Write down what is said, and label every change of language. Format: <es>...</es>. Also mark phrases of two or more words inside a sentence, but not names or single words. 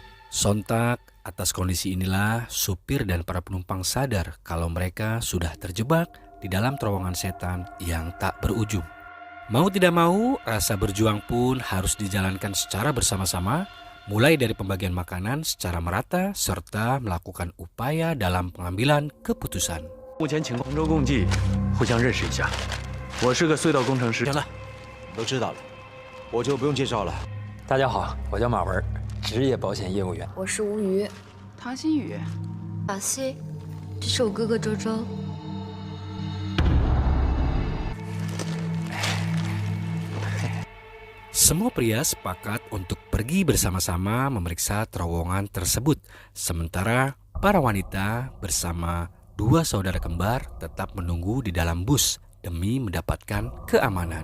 <id>Sontak atas kondisi inilah supir dan para penumpang sadar kalau mereka sudah terjebak di dalam terowongan setan yang tak berujung. Mau tidak mau, rasa berjuang pun harus dijalankan secara bersama-sama, mulai dari pembagian makanan secara merata serta melakukan upaya dalam pengambilan keputusan.</id> <zh>目前情况，同舟共济，互相认识一下。我是个隧道工程师。行了，都知道了，我就不用介绍了。大家好，我叫马文，职业保险业务员。我是吴瑜，唐新宇，小西，这是我哥哥周周。</zh> <id>Semua pria sepakat untuk pergi bersama-sama memeriksa terowongan tersebut, sementara para wanita bersama dua saudara kembar tetap menunggu di dalam bus demi mendapatkan keamanan.</id>